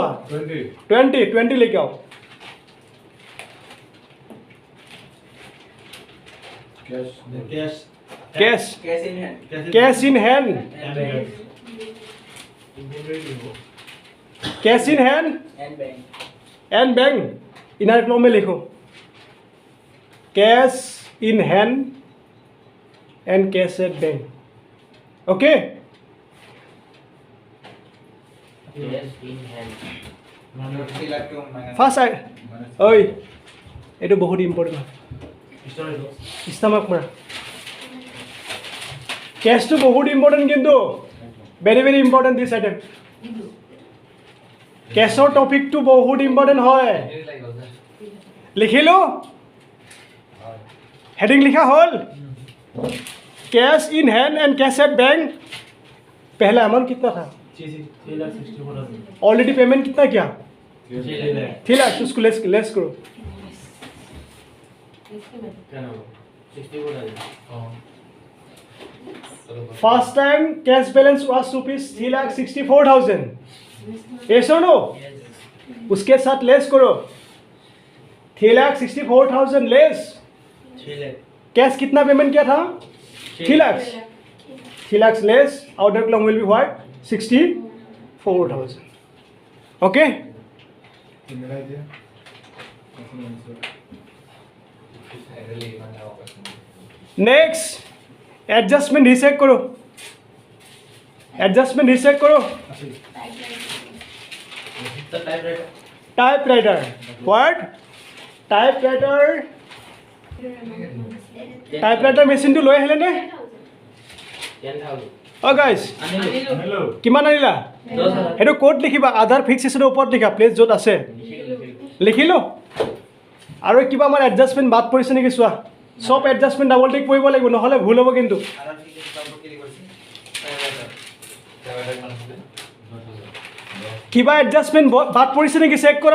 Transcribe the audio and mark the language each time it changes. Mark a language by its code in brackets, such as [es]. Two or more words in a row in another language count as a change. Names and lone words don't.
[hi] 20 लेके आओ। [en] cash in hand and bank. inner column [hi] में लिखो [en] cash in hand and cash at bank. [hi] ओके? [as] ফাৰ্ষ্ট ঐ এইটো বহুত ইম্পৰ্টেণ্ট। ষ্টামাক মাৰা। কেছটো বহুত ইম্পৰ্টেণ্ট, কিন্তু [en] very very important this item. [as] কেছৰ টপিকটো বহুত ইম্পৰ্টেণ্ট হয়। লিখিলোঁ? হেডিং লিখা হ'ল? [en] cash in hand and cash at bank. [hi] पहला अमाउंट कितना था? [en] already payment [hi] कितना किया? 3 लाख। उसको लेस करो। [en] first time cash balance was rupees 3,64,000. [hi] यस और नो? उसके साथ लेस करो 3,64,000 लेस। कैश कितना पेमेंट किया था? [en] 3 लाख। 3 lakhs less. Outer column will be what? 64,000. Okay? Next, adjustment reset करो। Adjustment reset करो। Typewriter. What? Typewriter machine [as] to লৈ আহিলে নে? অ গাইজ কিমান আনিলা? সেইটো ক'ত লিখিবা? আধাৰ [en] fixed asset [as] ওপৰত লিখা, প্লেচ য'ত আছে। লিখিলোঁ? আৰু কিবা আমাৰ এডজাষ্টমেণ্ট বাদ পৰিছে নেকি চোৱা। চব এডজাষ্টমেণ্ট [en] double tick [as] কৰিব লাগিব, নহ'লে ভুল হ'ব কিন্তু। কিবা এডজাষ্টমেণ্ট বাদ পৰিছে নেকি চেক কৰা।